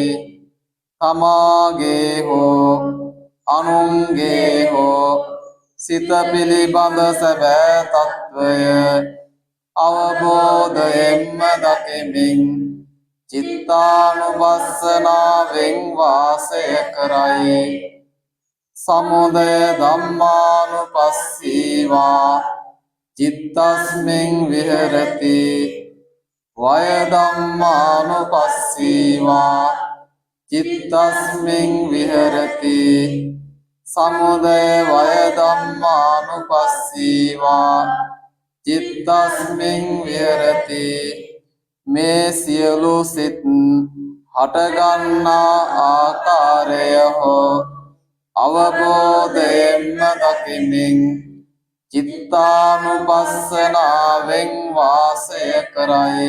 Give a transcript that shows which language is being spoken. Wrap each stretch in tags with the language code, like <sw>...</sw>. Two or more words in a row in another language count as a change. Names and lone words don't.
<si>තමාගේ හෝ අනුන්ගේ හෝ සිත පිළිබඳ සැබෑ තත්වය අවබෝධයෙන්ම දකිමින් චිත්තානුපස්සනාවෙන් වාසය කරයි.</si> <pi>සමුදය ධම්මානුපස්සීවා චිත්තස්මින් විහෙරති. වය ධම්මානුපස්සීවා චිත්තස්මින් විහෙරති. සමුදය වය ධම්මානුපස්සීවා චිත්තස්මින් විහෙරති.</pi> <si>මේ සියලු සිත් හටගන්නා ආකාරය හෝ අවබෝධයෙන්ම දකිමින් චිත්තානුපස්සනාවෙන් වාසය කරයි.</si>